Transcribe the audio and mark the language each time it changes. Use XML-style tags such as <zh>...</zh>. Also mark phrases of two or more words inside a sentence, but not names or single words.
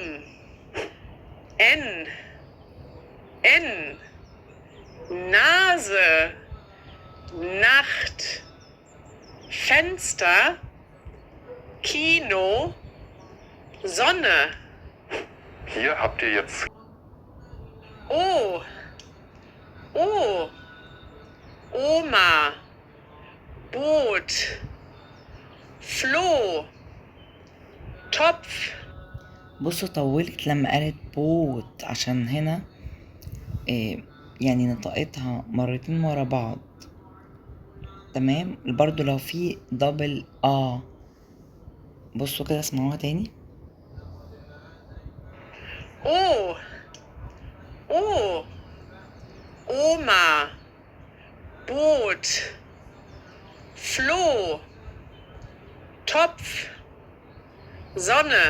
<de>N, Nase, Nacht, Fenster, Kino, Sonne. Hier habt ihr jetzt O, Oma, Boot, Floh, Topf.</de> <ar>بصوا طولت لما قالت بوت عشان هنا يعني نطقتها مرتين ورا بعض. تمام. برضو لو في دبل بصوا كده اسمعوها تاني.</ar> <de>O, Oma, Boot, Floh, Topf, Sonne.</de>